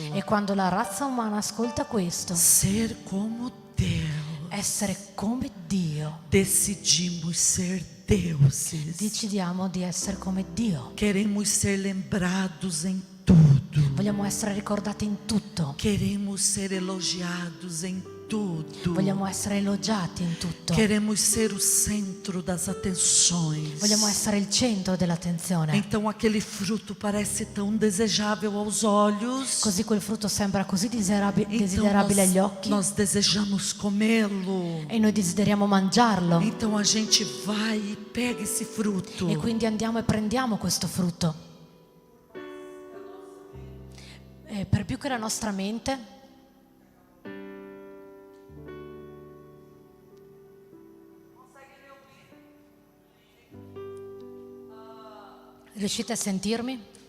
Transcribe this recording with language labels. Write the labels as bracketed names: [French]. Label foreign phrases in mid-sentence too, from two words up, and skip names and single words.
[Italian] E quando la razza umana ascolta questo, [Portuguese] ser como Deus, [Italian] essere come Dio, [Portuguese] decidimos ser deuses. [Italian] decidiamo di essere come Dio. [Portuguese] Queremos ser lembrados em tudo. [Italian] Vogliamo essere ricordati in tutto. [Portuguese] Queremos ser elogiados em tudo. [Italian] Vogliamo essere elogiati in tutto. [Portuguese] Queremos ser o centro das atenções. [Italian] Vogliamo essere il centro dell'attenzione. [Portuguese] Então aquele fruto parece tão desejável aos olhos. [Italian] Così quel frutto sembra così [Portuguese] Então [Italian] desiderabile agli occhi [Portuguese] nós desejamos comê-lo. [Italian] e noi desideriamo mangiarlo. [Portuguese] Então a gente vai e pega esse fruto. [Italian] E quindi andiamo e prendiamo questo frutto. E per più che la nostra mente riuscite a sentirmi?